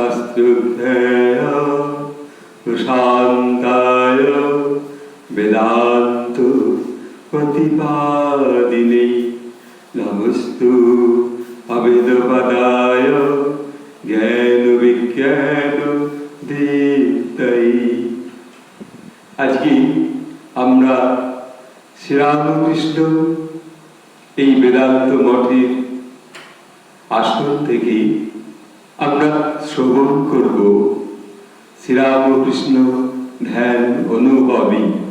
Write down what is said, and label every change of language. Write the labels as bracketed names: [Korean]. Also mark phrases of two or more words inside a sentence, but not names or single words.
[Sanskrit] शास्त्रज्ञाय प्रशान्ताय वेदान्त प्रतिपादिने नमस्तु अवेदपदाय ज्ञान विज्ञान दीप्तये। [Bangla] আজকে আমরা শ্রীরামকৃষ্ণ এই বেদান্ত মঠের আসন থেকে আমরা শ্রবণ করব শ্রীরামকৃষ্ণ ধ্যান অনুভবী।